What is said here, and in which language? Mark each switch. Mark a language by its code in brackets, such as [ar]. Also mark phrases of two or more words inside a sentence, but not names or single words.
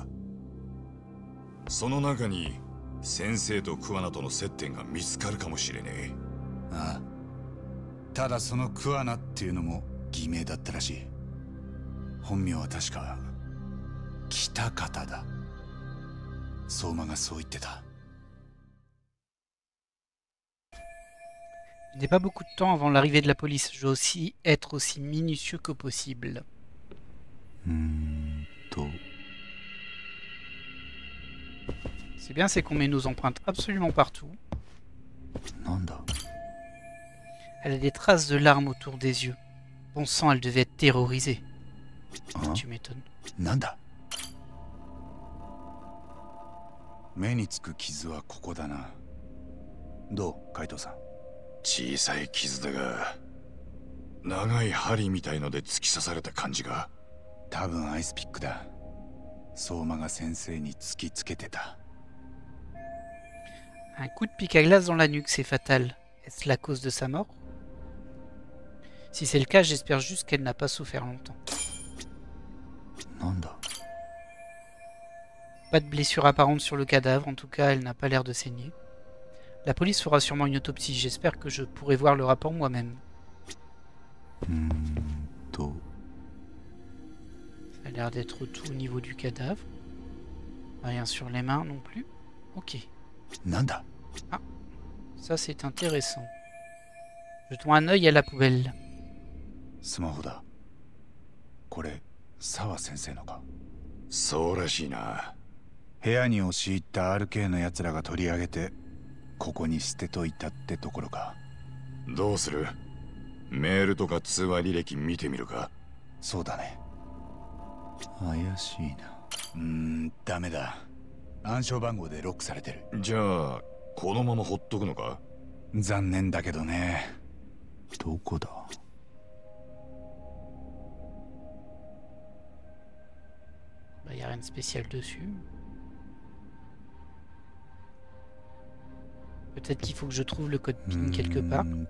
[ja] その中に先生と桑名との接点が見つかるかもしれねえ。ああ、ただその桑名っていうのも偽名だったらしい。本名は確か北方だ。相馬がそう言ってた。 [fr] Il n'est pas beaucoup de temps avant l'arrivée de la police. Je dois aussi être aussi minutieux que possible. C'est bien, c'est qu'on met nos empreintes absolument partout. Elle a des traces de larmes autour des yeux. Bon sang, elle devait être terrorisée. Tu m'étonnes. [ja] Nanda. 目につく傷はここだな。どう、海藤さん。小さい傷だが、長い針みたいので突き刺された感じが。多分アイスピックだ。相馬が先生に突きつけてた。 [fr] Un coup de pic à glace dans la nuque, c'est fatal. Est-ce la cause de sa mort? Si c'est le cas, j'espère juste qu'elle n'a pas souffert longtemps. Pas de blessure apparente sur le cadavre, en tout cas, elle n'a pas l'air de saigner. La police fera sûrement une autopsie, j'espère que je pourrai voir le rapport moi-même. Ça a l'air d'être tout au niveau du cadavre. Rien sur les mains non plus. Ok. [ja] Nanda. [fr] Ah, ça c'est intéressant. Jetons un œil à la poubelle. [ja] スマホだ。これ、沢先生のか。そうらしいな。部屋に押し入った RK のやつらが取り上げて、ここに捨てといたってところか。どうする？メールとか通話履歴見てみるか。そうだね。怪しいな。ダメだ。暗証番号でロックされてる。じゃあこのままほっとくのか？残念だけどね。どこだ？ [fr] Bah, y a rien de spécial dessus. Peut-être qu'il faut que je trouve le code PIN quelque part.